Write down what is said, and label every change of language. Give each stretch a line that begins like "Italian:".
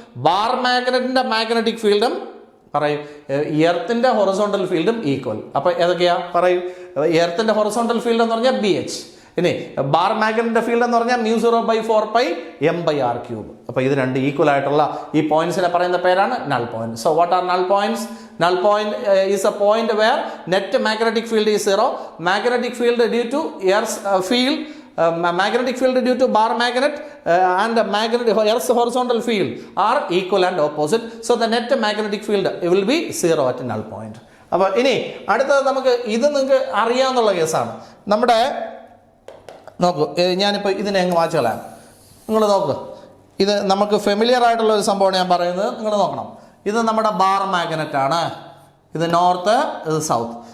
Malayalam: Bar മാഗ്നറ്റിന്റെ magnetic ഫീൽഡും പറയും എർത്തിന്റെ horizontal ഫീൽഡും ഈക്വൽ. അപ്പോൾ ഏതൊക്കെയാ? പറയും എർത്തിന്റെ ഹൊറിസോണ്ടൽ ഫീൽഡ് എന്ന് പറഞ്ഞാൽ BH. ഇനി ബാർ മാഗ്നറ്റിന്റെ ഫീൽഡ് എന്ന് പറഞ്ഞാൽ μ0/4π m/r³. അപ്പോൾ ഇത് രണ്ട് ഈക്വൽ ആയിട്ടുള്ള ഈ പോയിന്റ്സിനെ പറയുന്ന പേരാണ് null point.
English: So what are null points? Null point is a point where net magnetic field is 0. Magnetic field due to Earth's field, magnetic field due to bar magnet and Earth's horizontal field are equal and opposite. So the net magnetic field will be 0 at null point.
Malayalam: അപ്പോൾ ഇനി അടുത്തത് നമുക്ക് ഇത് നിങ്ങൾക്ക് അറിയാവുന്ന കേസാണ്. നമ്മുടെ നോക്കൂ, ഞാനിപ്പോൾ ഇതിനെ അങ്ങ് വായിച്ചു കളയാം. നിങ്ങൾ നോക്ക്, ഇത് നമുക്ക് ഫെമിലിയർ ആയിട്ടുള്ള ഒരു സംഭവമാണ് ഞാൻ പറയുന്നത്. നിങ്ങൾ നോക്കണം. ഇത് നമ്മുടെ ബാർ മാഗ്നറ്റ് ആണ്. ഇത് നോർത്ത്, ഇത് സൗത്ത്.